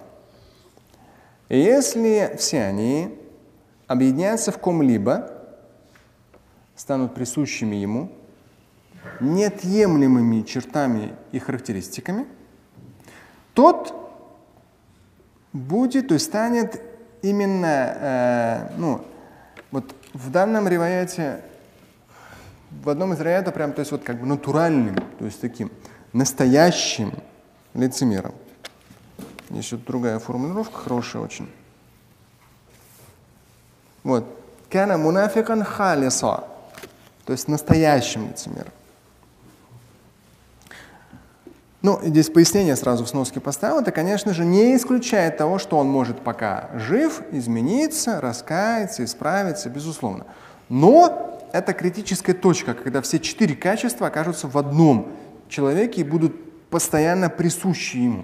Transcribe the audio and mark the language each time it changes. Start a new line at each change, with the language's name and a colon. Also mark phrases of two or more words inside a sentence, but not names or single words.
Russian: И если все они объединятся в ком-либо, станут присущими ему, неотъемлемыми чертами и характеристиками, тот будет, то есть станет именно, вот в данном риваяте, в одном из риваятов прям, то есть вот как бы натуральным, то есть таким настоящим лицемером. Есть вот другая формулировка, хорошая очень. Вот.
Arabic: «كان منافقا خالصا»,
Russian: то есть настоящим лицемером. Ну, здесь пояснение сразу в сноске поставил. Это, конечно же, не исключает того, что он может пока жив, измениться, раскаяться, исправиться, безусловно. Но это критическая точка, когда все 4 качества окажутся в одном человеке и будут постоянно присущи ему.